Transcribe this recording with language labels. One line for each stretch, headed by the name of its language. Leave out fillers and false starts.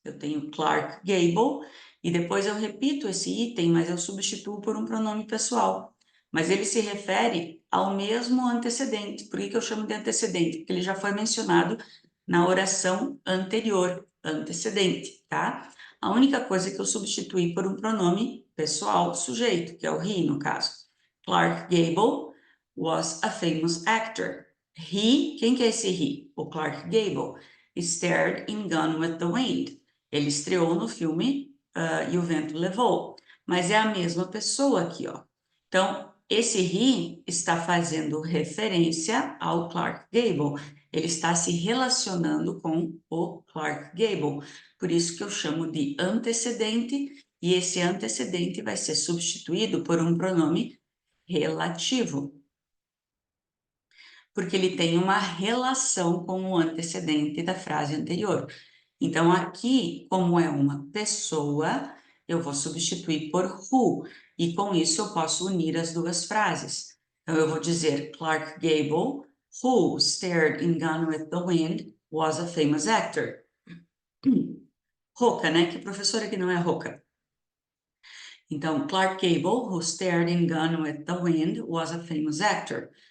Portuguese: Eu tenho Clark Gable e depois eu repito esse item, mas eu substituo por um pronome pessoal. Mas ele se refere ao mesmo antecedente. Por que eu chamo de antecedente? Porque ele já foi mencionado na oração anterior, antecedente, tá? A única coisa que eu substituí por um pronome pessoal, sujeito, que é o he, no caso.
English: Clark Gable was a famous actor.
Portuguese: He, quem que é esse he? O Clark Gable.
English: Starred in Gone with the Wind.
Portuguese: Ele estreou no filme E o Vento Levou. mas é a mesma pessoa aqui, ó. Então, esse he está fazendo referência ao Clark Gable. Ele está se relacionando com o Clark Gable. Por isso que eu chamo de antecedente, e esse antecedente vai ser substituído por um pronome relativo, porque ele tem uma relação com o antecedente da frase anterior. Então, aqui, como é uma pessoa, eu vou substituir por who, e com isso eu posso unir as duas frases. Então, eu vou dizer
English: Clark Gable, who stared in Gone with the Wind, was a famous actor.
Portuguese: Roca, né? Que professora que não é rouca? Então,
English: Clark Gable, who starred in Gone with the Wind, was a famous actor.